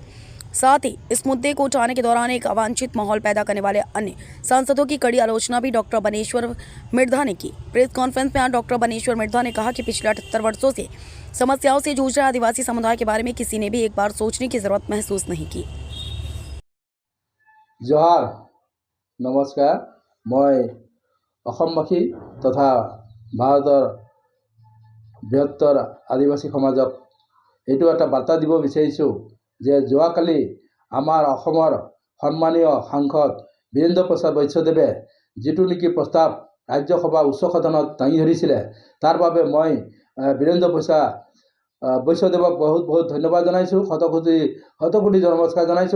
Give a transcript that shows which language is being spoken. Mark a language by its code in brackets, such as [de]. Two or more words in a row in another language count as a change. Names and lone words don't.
[hi] साथ ही इस मुद्दे को उठाने के दौरान एक अवांछित माहौल पैदा करने वाले अन्य सांसदों की कड़ी आलोचना भी डॉक्टर बनेश्वर मिर्धा ने की। प्रेस कॉन्फ्रेंस में आज डॉक्टर बनेश्वर मिर्धा ने कहा कि पिछले 78 वर्षों से समस्याओं से जूझ रहे आदिवासी समुदाय के बारे में किसी ने भी एक बार सोचने की जरूरत महसूस नहीं की। जोहार, नमस्कार। [as] मैं অসমবাসী তথা ভাৰতৰ বৃহত্তৰ আদিবাসী সমাজক এইটো এটা বাৰ্তা দিব বিচাৰিছোঁ যে যোৱাকালি আমাৰ অসমৰ সন্মানীয় সাংসদ বীৰেন্দ্ৰ প্ৰসাদ বৈশ্যদেৱে যিটো নেকি প্ৰস্তাৱ ৰাজ্যসভা উচ্চ সদনত দাঙি ধৰিছিলে তাৰ বাবে মই বীৰেন্দ্ৰ প্ৰসাদ বৈশ্যদেৱক বহুত ধন্যবাদ জনাইছোঁ, শতকোটি নমস্কাৰ জনাইছোঁ।